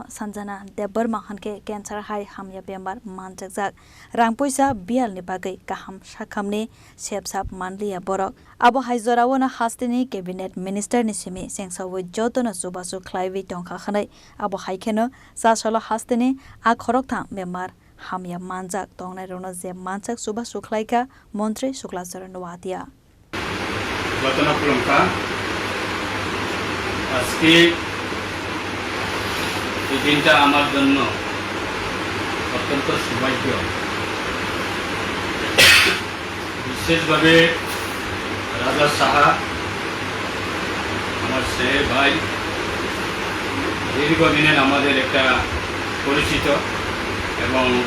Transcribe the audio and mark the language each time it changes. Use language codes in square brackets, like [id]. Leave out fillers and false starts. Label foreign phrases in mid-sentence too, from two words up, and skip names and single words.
[trp] Sanjana Debor Mahanke Cancer Hai Hamya Bemar Manjakjak Rangpoisa Bial ni Bagai Kaham Shakhamni Sepsap Manliya Borok Abo Haizorawona Hastini [en] Cabinet Minister [trp] ni Simi Sengsawo Jotono Subasu Klaivi Tongkha Khanai Abo Haikeno Sasalo Hastini A Khoroktham Bemar Hamya Manjak Tongnai Rono Je Manjak Subasu Klaika Montri Suklasaran Watia Gotona Prumka [bn] আজকে এই দিনটা আমার জন্য অত্যন্ত সৌভাগ্য বিশেষভাবে রাজা সাহা আমার ছেলে ভাই দীর্ঘদিনের আমাদের একটা পরিচিত এবং